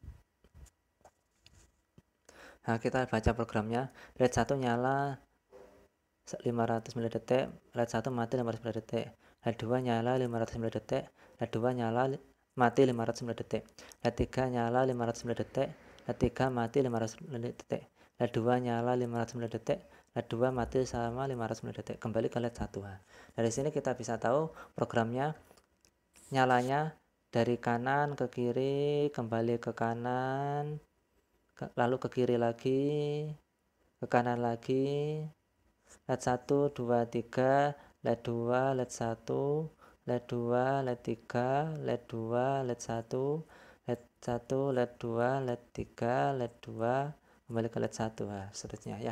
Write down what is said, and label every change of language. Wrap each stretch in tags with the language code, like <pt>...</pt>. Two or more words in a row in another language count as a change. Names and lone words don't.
<id>Nah, kita baca programnya, LED 1 nyala 500 ml, LED 1 mati 500 ml, LED 2 nyala 500 ml, LED 2 nyala mati 500 ml, LED 3 nyala 500 ml, LED 3 mati 500 ml, LED 2 nyala 500 ml, LED 2 mati sama 500 ml. Kembali ke LED 1. Dari sini kita bisa tahu programnya nyalanya dari kanan ke kiri, kembali ke kanan, lalu ke kiri lagi, ke kanan lagi, LED 1, 2, 3, LED 2, LED 1, LED 2, LED 3, LED 2, LED 1, LED 1, LED 2, LED 3, LED 2, kembali ke LED 1, nah, seterusnya ya.</id>